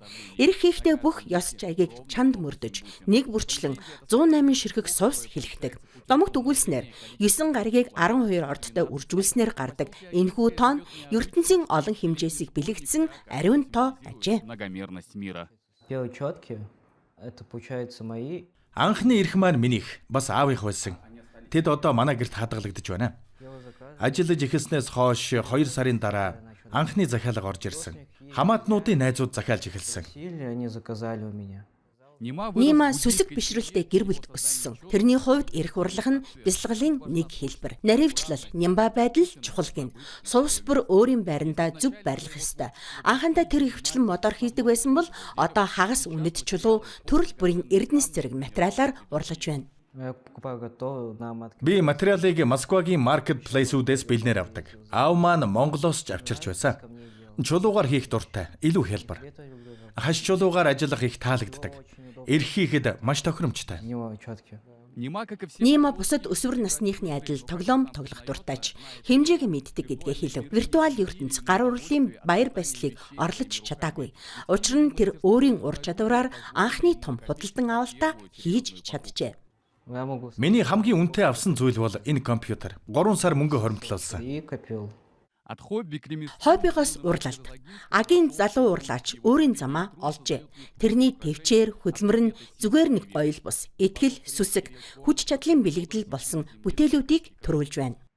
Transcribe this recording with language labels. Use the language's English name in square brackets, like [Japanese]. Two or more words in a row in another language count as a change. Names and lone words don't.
[Mongolian] Эрх хийхдээ бүх ёс жайгийг чанд мөрдөж, нэг бүрчлэн 108 ширхэг сувс хэлэхдэг. Домогт өгүүлснээр 9 гаригийг 12 ордтой үржүүлснээр гардаг энэхүү тоон ертөнцийн олон хэмжээсийг бэлэгдсэн ариун тоо ажээ. [Russian] Многомерность мира. Белые четки, это получается мои. [Mongolian] Анхны эрх маань минийх, бас аавынх байсан. Тэд одоо манай гэрт хадгалагдаж байна. Ажиллаж эхэлснээс хойш 2 сарын дараа анхны захиалга орж ирсэн. Хамаатнуудын найзууд захиалж эхэлсэн. [Russian] Они заказали у меня. [Mongolian] Нима сүсэг бишрэлтэй гэр бүлд өссөн. Тэрний хувьд эрх урлах нь бясалгалын нэг хэлбэр. Наривчлал, нямба байдал чухал гин. Сувс бүр өөрийн байрандаа зөв байрлах ёстой. Анхандаа тэр хөвчлэн модоор хийдэг байсан бол одоо хагас үнэт чулуу төрөл бүрийн эрдэнэс зэрэг материалаар урлаж байна. [Russian] Я покупаю готовую на матке. [Mongolian] Би материалыг Москвагийн маркетплейсүүдээс бэлнээр авдаг. Аав маань Монголоос ч авчирч байсан. Чулуугаар хийх дуртай, илүү хялбар. Хаш чулуугаар ажиллах их таалагддаг. Эрх хийхэд маш тохиромжтой. [Russian] Белые четки. [Mongolian] Нима бусад өсвөр насныхны адил тоглоом тоглох дуртайч хэмжээг мэддэг гэдгээ хэлв. Виртуал ертөнц гар урлын баяр баясгалыг орлож чадаагүй. Учир нь тэр өөрийн ур чадвараар анхны том худалдан авалтаа хийж чаджээ. [Russian] Я могу [Mongolian] Миний хамгийн үнэтэй авсан зүйл бол энэ компьютер. 3 сар мөнгө хоримтлуулсан. [Russian] и копил. [Mongolian] Хоббигоос урлалт. Агийн залуу урлаач өөрийн замаа олжээ. Тэрний төвчээр хөдөлмөр нь зүгээр нэг гоёл бус, итгэл, сүсэг, хүч чадлын бэлэгдэл болсон бүтээлүүдийг төрүүлж байна.